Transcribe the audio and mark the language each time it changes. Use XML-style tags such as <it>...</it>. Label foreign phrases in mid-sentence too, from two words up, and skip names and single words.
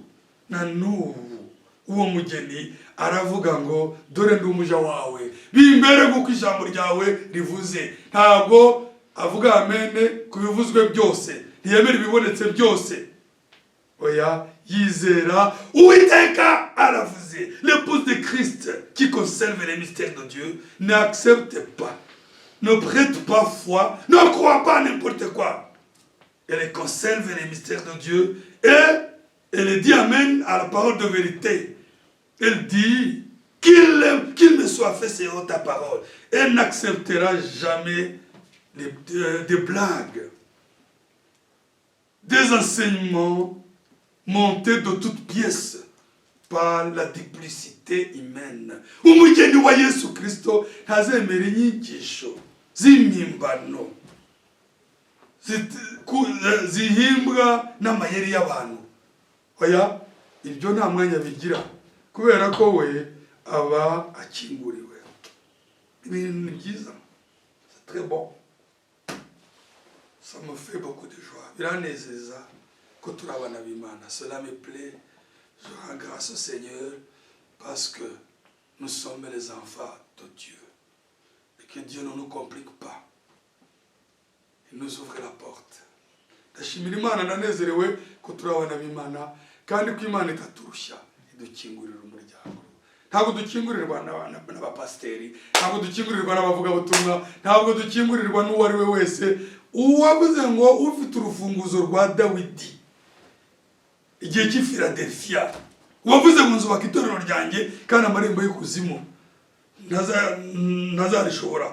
<rw>Na n'ubu uwo mugeni aravuga ngo dore ndi umuja wawe bimbere nk'uko ijambo ryawe rivuze. Ntabwo avuga amene ku bivuzwe byose, ntiyemera ibibonetse byose. Oya, yizera Uwiteka aravuze.</rw> <fr>L'épouse de Christ qui conserve les mystères de Dieu n'accepte pas, ne prête pas foi, ne croit pas n'importe quoi. Elle conserve les mystères de Dieu et elle dit amen à la parole de vérité. Elle dit qu'il me soit fait selon ta parole. Elle n'acceptera jamais des blagues, des enseignements montés de toutes pièces par la duplicité humaine.</fr> <rw>Umugeni wa Yesu Kristo ntazemera inyigisho z'impimbano zihimbwa n'amayeri y'abantu. Oya, ibyo nta mwanya bigira, kubera ko we aba akinguriwe. Ibintu byiza,</rw> <fr>c'est très bon, ça me fait beaucoup de joie.</fr> <rw>Biranezeza ko turi abana b'Imana.</rw> <fr>Cela me plaît. Je rends grâce au Seigneur parce que nous sommes les enfants de Dieu et que Dieu ne nous complique pas. Il nous ouvre la porte.</fr> <rw>Ndashimira Imana, ndanezerewe ko turi abana b'Imana kandi ko Imana itaturusha idukingurira umuryango. Ntabwo dukingurirwa n'abapasiteri, ntabwo dukingurirwa n'abavugabutumwa, ntabwo dukingurirwa n'uwo ari we wese. Uwavuze ngo ufite urufunguzo rwa Dawidi igihe cy'i Philadelphia, uwavuze ngo nzubaka itorero ryanjye kandi amarembo y'ikuzimu ntazarishobora.</rw>